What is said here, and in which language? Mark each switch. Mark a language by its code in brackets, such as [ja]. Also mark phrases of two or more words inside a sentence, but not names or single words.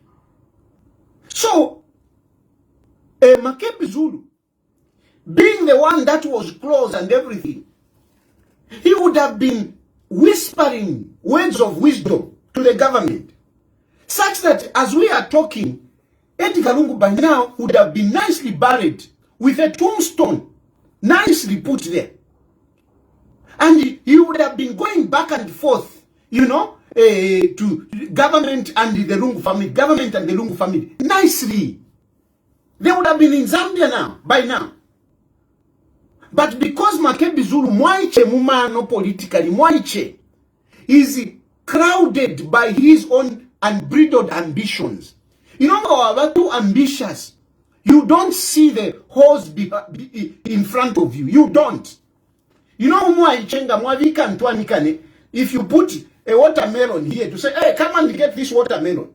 [en] So, Makebi Zulu, being the one that was close and everything, he would have been whispering words of wisdom to the government, such that as we are talking, Edgar Lungu by now would have been nicely buried with a tombstone, nicely put there. And he would have been going back and forth, to government and the Lungu family, nicely. They would have been in Zambia now, by now. But because Makebi Zulu [bem] mwaiche mumano [en] politically, mwaiche is crowded by his own unbridled ambitions. You know, our too ambitious. You don't see the horse in front of you. You don't. You know, if you put a watermelon here to say, hey, come and get this watermelon.